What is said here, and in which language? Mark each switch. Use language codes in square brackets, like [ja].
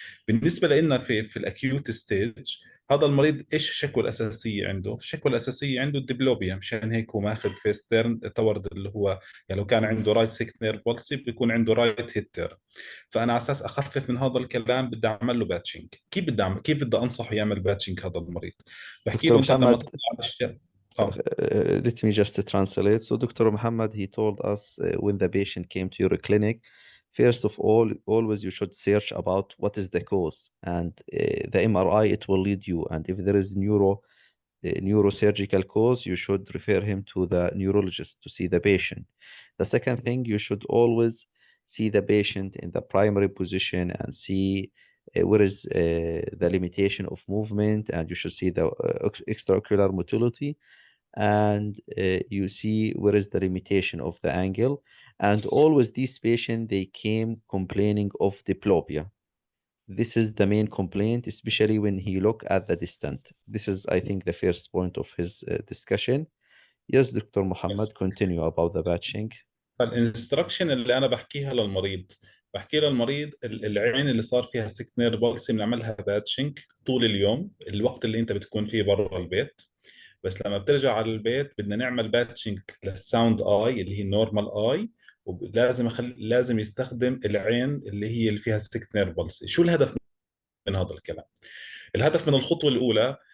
[ar] بالنسبه لنا في الاكيوت ستيج، هذا المريض ايش الشكوى الاساسيه عنده؟ الشكوى الاساسيه عنده الدبلوبيا، مشان هيك هو ماخذ فيسترن تورد اللي هو يعني لو كان عنده رايت سيكنير بولسي بيكون عنده رايت هيتر. فانا على اساس اخفف من هذا الكلام بدي اعمل له باتشنج. كيف بدي انصحه يعمل باتشنج هذا المريض؟ بحكي [en] Dr. [ar] له انت لما [en] Muhammad, [ar] تطلع [en] let me just translate. So Dr. Muhammad, he told us when the patient came to your clinic, first of all, always you should search about what is the cause, and the MRI, it will lead you. And if there is neurosurgical cause, you should refer him to the neurologist to see the patient. The second thing, you should always see the patient in the primary position and see where is the limitation of movement, and you should see the extraocular motility, and you see where is the limitation of the angle. And always these patients, they came complaining of diplopia. This is the main complaint, especially when he look at the distant. This is, I think, the first point of his discussion. Yes, Dr. Muhammad, continue about the batching. [ar] فالانستركشن اللي انا بحكيها للمريض، بحكي للمريض العين اللي صار فيها سكنير بالسي بنعملها باتشنج طول اليوم، الوقت اللي انت بتكون فيه برا البيت. بس لما بترجع على البيت بدنا نعمل باتشنج للساوند اي اللي هي النورمال اي، ولازم لازم يستخدم العين اللي فيها سكنير بالسي. شو الهدف من هذا الكلام؟ الهدف من الخطوه الاولى